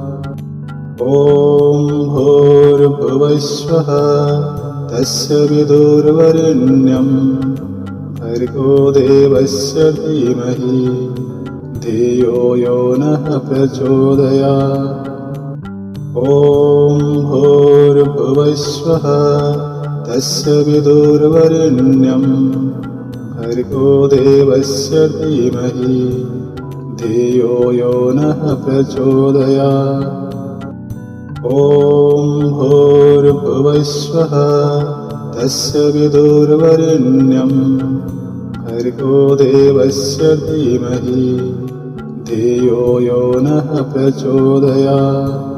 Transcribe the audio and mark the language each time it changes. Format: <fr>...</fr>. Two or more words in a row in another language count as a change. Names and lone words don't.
<sa>ॐ भूर्भुवस्वः तस्य विदुर्वरेण्यं भर्गो देवस्य धीमहि धियो यो नः प्रचोदयात्। ॐ भूर्भुवस्वः തസ്യ വിദുർവരേണ്യം ഭർഗോ ദേവസ്യ ധീമഹി ധിയോ യോ നഃ പ്രചോദയാത്. ഓം ഭൂർഭുവഃസ്വഃ തസ്യ വിദുർവരേണ്യം ഭർഗോ ദേവസ്യ ധീമഹി ധിയോ യോ നഃ പ്രചോദയാത്.</sa>